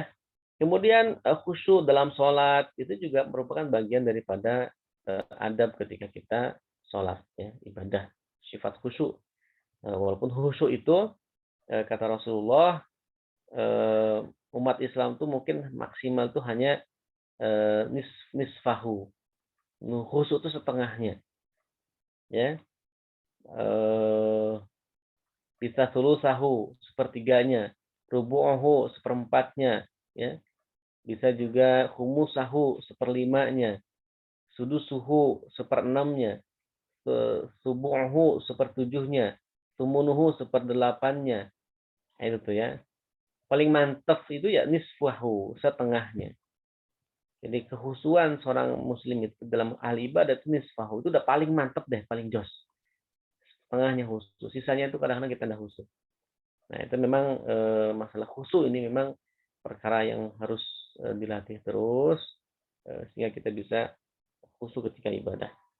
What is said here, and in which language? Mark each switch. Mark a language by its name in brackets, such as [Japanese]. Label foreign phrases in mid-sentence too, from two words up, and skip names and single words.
[Indonesian] Kemudian khusyuk dalam sholat itu juga merupakan bagian daripada adab ketika kita sholat, ya, ibadah, sifat khusyuk. Walaupun khusyuk itu kata Rasulullah, eh, umat Islam tuh mungkin maksimal tuh hanya nisfahu. Khusyuk itu setengahnya, ya. Eh, bisa sulusahu sepertiganya, rubu'ahu seperempatnya, ya. Bisa juga humusahu seperlimanya, sudusuhu seperenamnya, subu'ahu sepertujuhnya, sumunuhu seperdelapannya. Nah, itu tuh ya. Paling mantap itu ya nisfahu, setengahnya. Jadi kehusuan seorang muslim itu dalam ahli ibadah itu nisfahu, itu udah paling mantap deh, paling jos. Setengahnya khusus, sisanya itu kadang-kadang kita tidak khusus. Nah, itu memang masalah khusyuk ini memang perkara yang harus dilatih terus sehingga kita bisa khusyuk ketika ibadah.